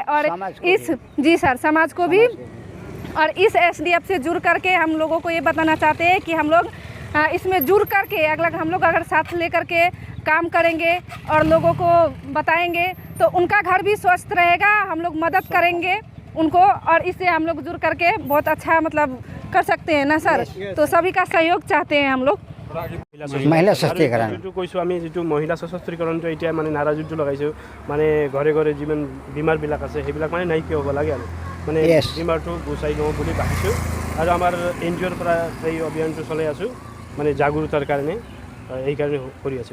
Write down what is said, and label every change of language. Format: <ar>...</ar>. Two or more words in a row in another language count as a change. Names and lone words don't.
<hi>और इस जी सर समाज को भी, और इस एसडीएफ से जुड़ करके हम लोगों को ये बताना चाहते हैं कि हम लोग इसमें जुड़ करके हम लोग अगर साथ लेकर के काम करेंगे और लोगों को बताएंगे तो उनका घर भी स्वस्थ रहेगा, हम लोग मदद करेंगे उनको और इससे हम लोग जुड़ करके बहुत अच्छा मतलब कर सकते हैं ना सर। तो सभी का सहयोग चाहते हैं हम लोग। महिला सशक्तिकरण</hi> <as>কৈছোঁ আমি যিটো মহিলা সশস্ত্ৰীকৰণটো এতিয়া মানে নাৰাজুটো লগাইছোঁ, মানে ঘৰে ঘৰে যিমান বেমাৰবিলাক আছে সেইবিলাক মানে নাইকিয়া হ'ব লাগে আৰু মানে বেমাৰটো গুচাই লওঁ বুলি ভাবিছোঁ। আৰু আমাৰ এনজিঅ'ৰ পৰা এই অভিযানটো চলাই আছোঁ মানে জাগৰুকতাৰ কাৰণে, এইকাৰণে কৰি আছোঁ।</as>